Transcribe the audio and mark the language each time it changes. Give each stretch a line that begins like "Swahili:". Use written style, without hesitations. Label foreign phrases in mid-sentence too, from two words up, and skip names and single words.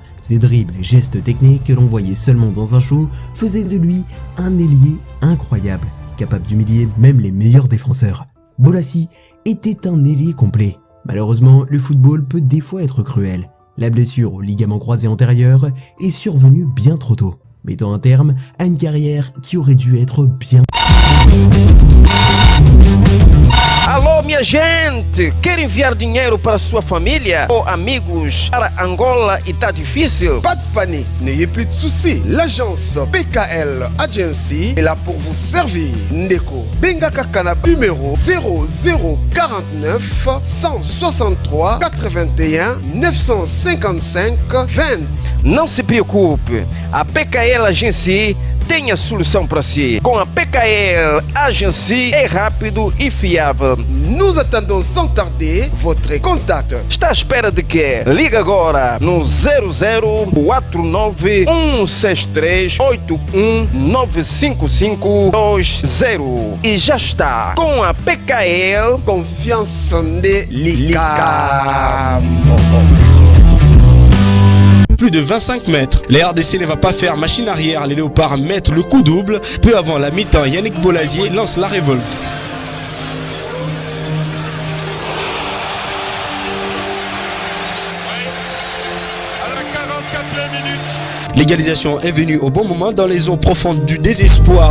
French: Ses dribbles et gestes techniques que l'on voyait seulement dans un show faisaient de lui un ailier incroyable, capable d'humilier même les meilleurs défenseurs. Bolassi était un ailier complet. Malheureusement, le football peut des fois être cruel. La blessure au ligament croisé antérieur est survenue bien trop tôt, mettant un terme à une carrière qui aurait dû être bien.
Portuguese: Alô, minha gente! Quer enviar dinheiro para sua família ou amigos para Angola e tá difícil?
French: Pas de panique, n'ayez plus de soucis. L'agence PKL Agency est là pour vous servir.
Lingala: Ndeko, Benga Kakana numéro 0049 163 81 955 20.
Portuguese: Não se preocupe, a PKL Agency tem a solução para si. Com a PKL Agency é rápido e fiável.
French: Nous attendons sans tarder votre contact.
Portuguese: Está à espera de quê? Liga agora no 0049 163 8195520 e já está. Com a PKL,
French: Confiance de l'ICAM. Plus de 25 mètres. Les RDC ne va pas faire machine arrière. Les Léopards mettent le coup double. Peu avant la mi-temps, Yannick Bolazier lance la révolte. L'égalisation est venue au bon moment dans les eaux profondes du désespoir.